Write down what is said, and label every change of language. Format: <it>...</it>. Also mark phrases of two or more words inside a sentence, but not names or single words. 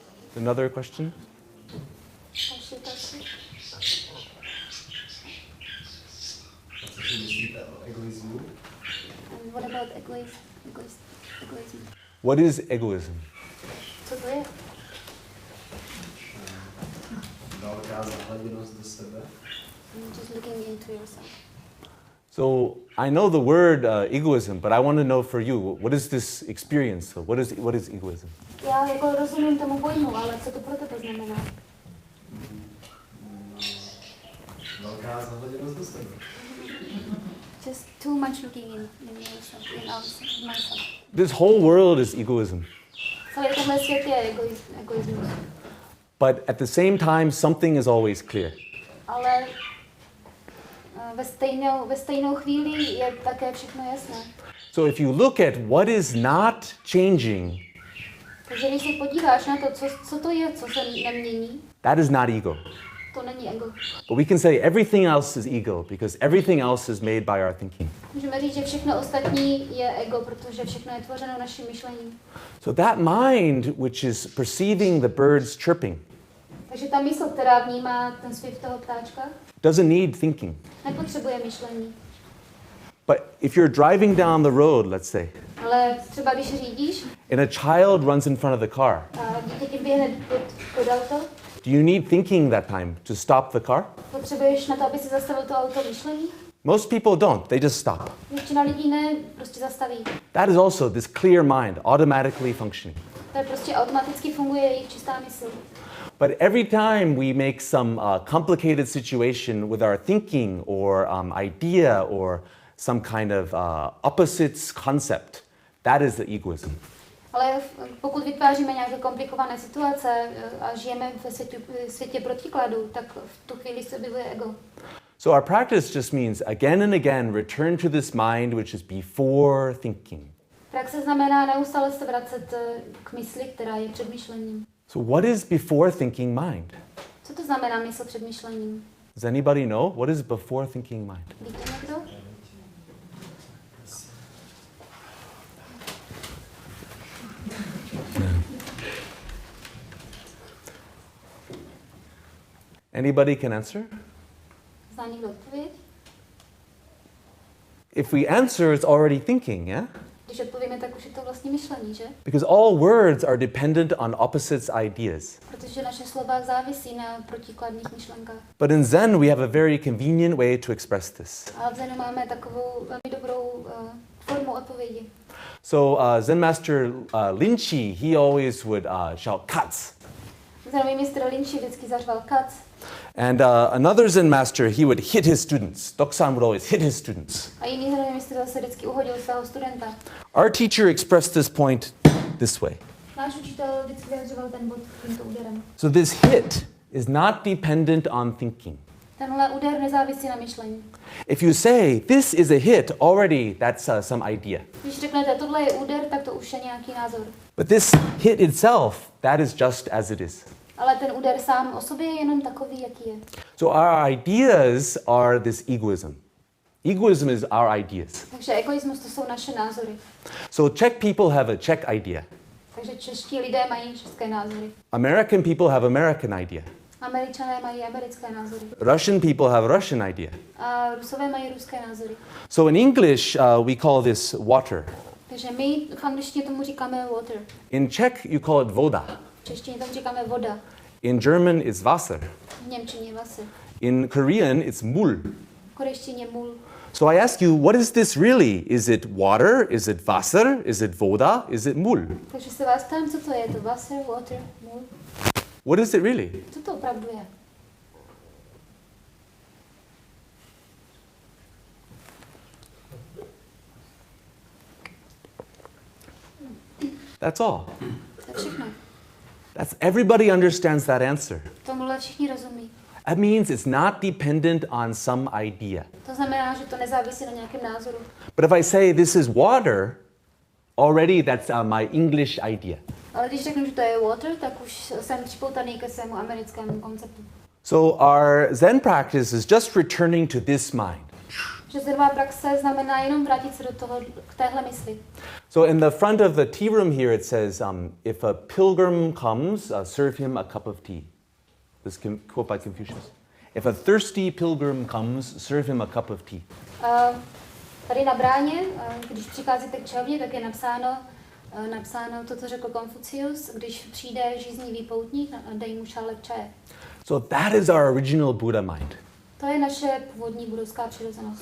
<en>Another question?</en> <cs>Další otázky?</cs> <en>And what about egoism? What is egoism?</en> <cs>Co to je? Velká zahleděnost do sebe.</cs> <en>Just looking into yourself. So I know the word egoism, but I want to know for you, what is this experience? So what is egoism?</en> <cs>Já jako rozumím tomu pojmu, ale co to pro tebe znamená? Velká zahleděnost do sebe.</cs> <en>Just too much looking in yourself, in myself. This whole world is egoism.</en> <cs>Celý tenhle svět je egoismus.</cs> <en>But at the same time, something is always clear.</en> <cs>Ale ve stejnou chvíli je také všechno jasné.</cs> <en>So if you look at what is not changing,</en> <cs>Takže když se podíváš na to, co to je, co se nemění,</cs> <en>that is not ego.</en> <cs>to není ego.</cs> <en>But we can say everything else is ego because everything else is made by our thinking.</en> <cs>Můžeme říct, že všechno ostatní je ego, protože všechno je tvořeno naším myšlením.</cs> <en>So that mind which is perceiving the birds chirping</en> <cs>Takže ta mysl, která vnímá ten zpěv toho ptáčka,</cs> <en>doesn't need thinking.</en> <cs>nepotřebuje myšlení.</cs> <en>But if you're driving down the road, let's say,</en> <cs>Ale třeba když řídíš</cs> <en>and a child runs in front of the car,</en> <cs>a dítě ti běhne pod auto,</cs> <en>do you need thinking that time to stop the car?</en> <cs>potřebuješ na to, aby si zastavil to auto myšlení?</cs> <en>Most people don't. They just stop.</en> <cs>Většina lidí ne, prostě zastaví.</cs> <en>That is also this clear mind automatically functioning.</en> <cs>To je prostě automaticky funguje jejich čistá mysl.</cs> <en>But every time we make some complicated situation with our thinking or idea or some kind of opposites concept, that is the egoism.</en> <cs>Ale pokud vytváříme nějaké komplikované situace a žijeme ve světě protikladů, tak v tu chvíli se objevuje ego.</cs> <en>So our practice just means again and again return to this mind which is before thinking.</en> <cs>Praxe znamená neustále se vracet k mysli, která je před myšlením.</cs> <en>So what is before thinking mind?</en> <cs>Co to znamená mysl před myšlením?</cs> <en>Does anybody know? What is before thinking mind?</en> <cs>Víte někdo?</cs> <en>Anybody can answer?</en> <cs>Zná někdo odpověď?</cs> <en>If we answer, it's already thinking, yeah?</en> <cs>Když odpovíme, tak už je to vlastně myšlení, že?</cs> <en>Because all words are dependent on opposites ideas.</en> <cs>Protože naše slova závisí na protikladných myšlenkách.</cs> <en>But in Zen, we have a very convenient way to express this.</en> <cs>A v Zenu máme takovou velmi dobrou formu odpovědi.</cs> <en>So Zen master Linchi, he always would shout "katz."</en> <cs>Zenový mistr Linchi vždycky zařval kac.</cs> <en>And another Zen master, he would hit his students. Doksan would always hit his students.</en> <cs>A jiný zenový mistr zase vždycky uhodil svého studenta.</cs> <en>Our teacher expressed this point this way.</en> <cs>Náš učitel vždycky vyjadřoval ten bod tímto úderem.</cs> <en>So this hit is not dependent on thinking.</en> <cs>Tenhle úder nezávisí na myšlení.</cs> <en>If you say, this is a hit, already that's some idea.</en> <cs>Když řeknete, tohle je úder, tak to už je nějaký názor.</cs> <en>But this hit itself, that is just as it is.</en> <cs>Ale ten úder sám o sobě je jenom takový, jaký je.</cs> <en>So our ideas are this egoism. Egoism is our ideas.</en> <cs>Takže egoismus to jsou naše názory.</cs> <en>So Czech people have a Czech idea.</en> <cs>Takže čeští lidé mají české názory.</cs> <en>American people have American idea.</en> <cs>Američané mají americké názory.</cs> <en>Russian people have Russian idea.</en> <cs>A Rusové mají ruské názory.</cs> <en>So in English, we call this water.</en> <cs>Takže my v angličtině tomu říkáme water.</cs> <en>In Czech, you call it voda.</en> <cs>V češtině tomu říkáme voda.</cs> <en>In German, it's Wasser.</en> <cs>V němčině Wasser.</cs> <en>In Korean, it's mul.</en> <cs>V korejštině mul.</cs> <en>So I ask you, what is this really? Is it water? Is it Wasser? Is it voda? Is it mul?</en> <cs>Takže se vás ptám, co to je? To Wasser, water, mul?</cs> <en>What is it really?</en> <cs>Co to opravdu je?</cs> <en>That's all.</en> <cs>To je všechno.</cs> <en>Everybody understands that answer.</en> <cs>Tomuhle všichni rozumí.</cs> <en>That means it's not dependent on some idea.</en> <cs>To znamená, že to nezávisí na nějakém názoru.</cs> <en>But if I say this is water, already that's my English idea.</en> <cs>Ale když řeknu, že to je water, tak už jsem připoutaný ke svému americkému konceptu.</cs> <en>So our Zen practice is just returning to this mind.</en> <cs>Že zvědomá praxe znamená jenom vrátit se do toho, k téhle mysli.</cs> <en>So in the front of the tea room here it says, if a pilgrim comes, serve him a cup of tea. This quote by Confucius. If a thirsty pilgrim comes, serve him a cup of tea.</en> <cs>Tady na bráně, když přicházíte k čelně, tak je napsáno to, co řekl Konfucius, když přijde žíznivý poutník, dej mu šálek čaje.</cs> <en>So that is our original Buddha mind.</en> <cs>To je naše původní budovská přirozenost.</cs>